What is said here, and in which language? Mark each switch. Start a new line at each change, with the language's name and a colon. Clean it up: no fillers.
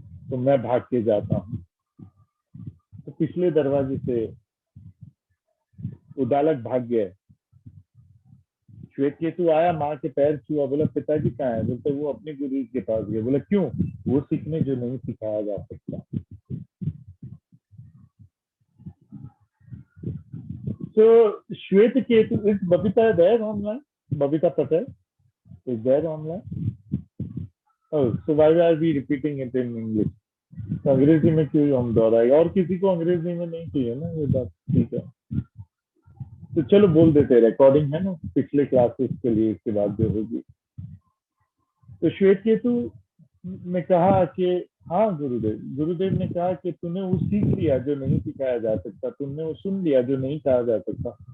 Hindi: तो मैं भाग के जाता हूँ। तो पिछले दरवाजे से उदालक भाग गया। श्वेत केतु आया, माँ के पैर छुआ, बोला पिताजी कहाँ है? बोलते वो अपने गुरु के पास गए। बोला क्यों? वो सीखने जो नहीं सिखाया जा सकता।
English: So Shwet Ketu, is Babita there online? Babita Patel is there online? Oh, so why are we repeating it in English?
Hindi: तो अंग्रेजी में क्यों हम दोहराए? और किसी को अंग्रेजी में नहीं चाहिए ना ये बात, ठीक है। तो चलो बोल देते, रिकॉर्डिंग है ना पिछले क्लासेस के लिए, इसके बाद जो होगी। तो श्वेत केतु ने कहा कि हाँ गुरुदेव, गुरुदेव ने कहा कि तूने वो सीख लिया जो नहीं सिखाया जा सकता, तुमने वो सुन लिया जो नहीं कहा जा सकता।